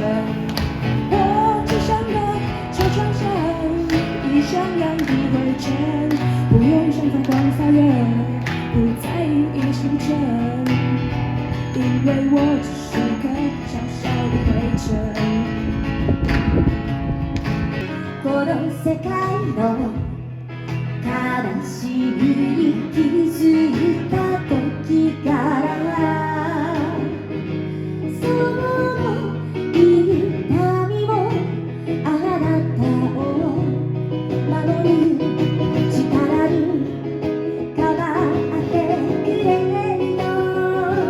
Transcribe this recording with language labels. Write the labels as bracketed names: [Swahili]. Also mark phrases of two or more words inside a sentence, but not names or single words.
[Chinese] 我只想在车窗上一箱样的灰尘，不用上发光发热，不在意时针，因为我只是颗小小的灰尘。 [Japanese] この世界の悲しみに気づいた時からその痛みもあなたを守る力に変わってくれるの。